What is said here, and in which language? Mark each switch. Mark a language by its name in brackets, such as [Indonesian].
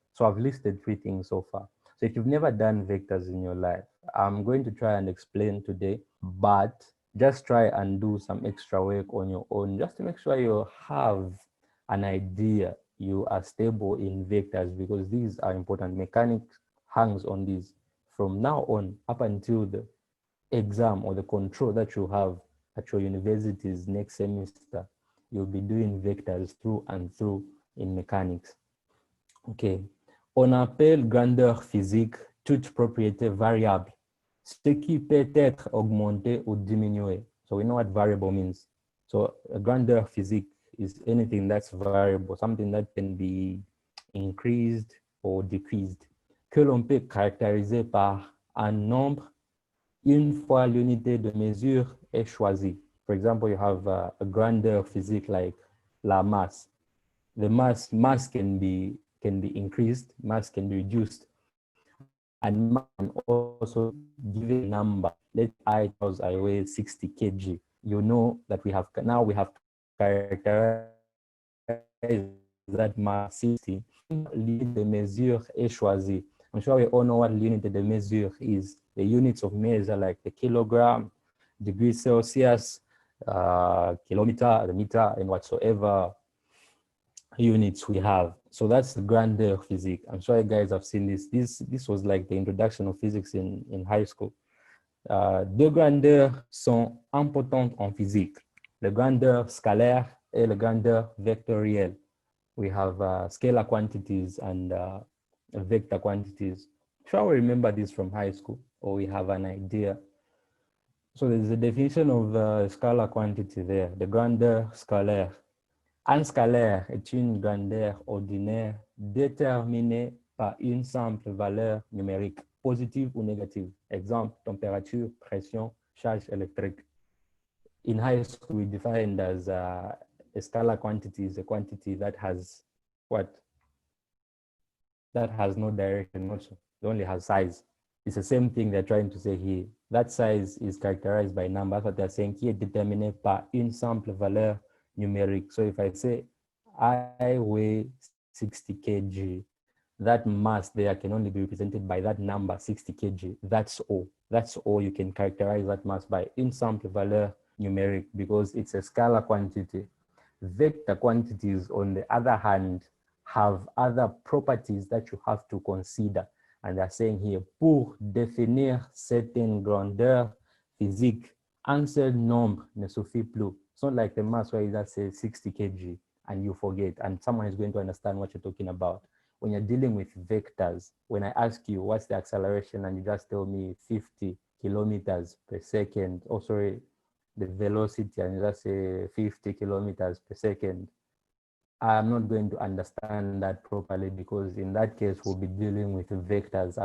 [English] So I've listed 3 things so far. So if you've never done vectors in your life, I'm going to try and explain today, but just try and do some extra work on your own, just to make sure you have an idea, you are stable in vectors, because these are important. Mechanics hangs on these from now on up until the exam or the control that you have at your universities next semester. You'll be doing vectors through and through in mechanics. Okay. [French] On appelle grandeur physique toute propriété variable, ce qui peut être augmenté ou diminué. [English] So we know what variable means. So a grandeur physique is anything that's variable, something that can be increased or decreased, [French] que l'on peut caractériser par un nombre une fois l'unité de mesure est choisie. [English] For example, you have a grandeur physique like [French] la masse. [English] the mass can be increased, mass can be reduced, and mass can also give a number. Let's say I weigh 60 kg. You know that we have to characterize that mass 60. [French] L'unité de mesure est choisie. [English] I'm sure we all know what unit de mesure is. The units of measure like the kilogram, degree Celsius, kilometer, the meter, and whatsoever units we have. So that's the grandeur of physics. I'm sure you guys have seen this. This was like the introduction of physics in high school. [French] Deux grandeurs sont importantes en physique. Le grandeur scalaire et le grandeur vectorielle. [English] We have scalar quantities and vector quantities. Sure, we remember this from high school, or we have an idea. So there's a definition of scalar quantity there, the grandeur scalaire. [French] Un scalaire est une grandeur ordinaire déterminée par une simple valeur numérique, positive ou négative. Exemple, température, pression, charge électrique. [English] In high school, we defined as a scalar quantity is a quantity that has what? That has no direction also. It only has size. It's the same thing they're trying to say here. That size is characterized by numbers, what they're saying [French] qui est déterminé par une simple valeur numérique. [English] So if I say I weigh 60 kg, that mass there can only be represented by that number 60 kg. That's all. That's all you can characterize that mass by [French] une simple valeur numérique, [English] because it's a scalar quantity. Vector quantities, on the other hand, have other properties that you have to consider. And they're saying here, [French] pour définir certaines grandeurs physiques, un seul nombre ne suffit plus. [English] It's not like the mass where you just say 60 kg and you forget, and someone is going to understand what you're talking about. When you're dealing with vectors, when I ask you what's the acceleration and you just tell me 50 kilometers per second, or sorry, the velocity, and you just say 50 kilometers per second, I'm not going to understand that properly, because in that case, we'll be dealing with vectors.